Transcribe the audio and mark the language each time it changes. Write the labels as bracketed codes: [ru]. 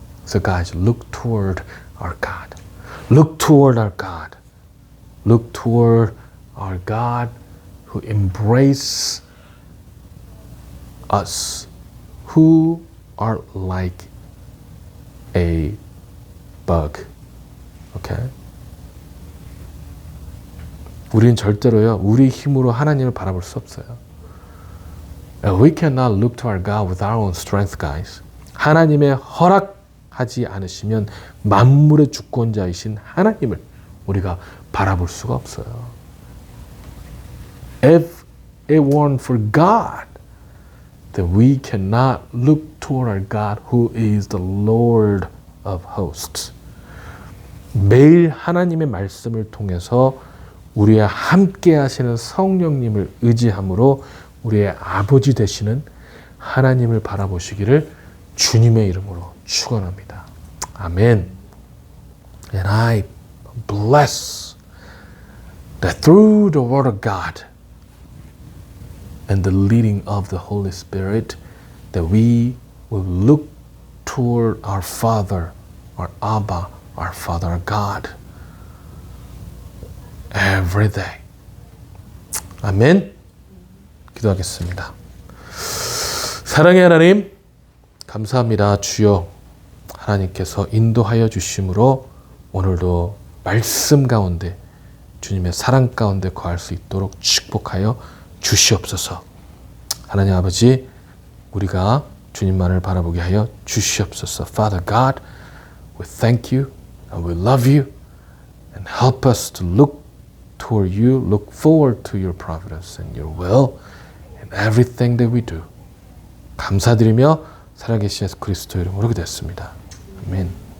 [en] So guys, look toward our God. Look toward our God. Look toward our God who embraces us, who are like a bug. Okay? [ko] 우리는 절대로요, 우리 힘으로 하나님을 바라볼 수 없어요. [en] We cannot look to our God with our own strength, guys. [ko] 하나님의 허락하지 않으시면 만물의 주권자이신 하나님을 우리가 바라볼 수가 없어요. [en] if it weren't for God, that we cannot look toward our God who is the Lord of hosts. [ko] 매일 하나님의 말씀을 통해서 우리와 함께 하시는 성령님을 의지함으로 우리의 아버지 되시는 하나님을 바라보시기를 주님의 이름으로 축원합니다. 아멘. [en] And I bless that through the word of God and the leading of the Holy Spirit, that we will look toward our Father, our Abba, our Father, our God, every day. [ko] 아멘. 기도하겠습니다. 사랑의 하나님, 감사합니다. 주여, 하나님께서 인도하여 주심으로 오늘도 말씀 가운데 주님의 사랑 가운데 거할 수 있도록 축복하여 주시옵소서. 하나님 아버지, 우리가 주님만을 바라보게 하여 주시옵소서. [en] Father God, we thank you and we love you and help us to look toward you, look forward to your providence and your will in everything that we do. [ko] 감사드리며 살아계신 예수 그리스도 이름으로 기도했습니다. 아멘.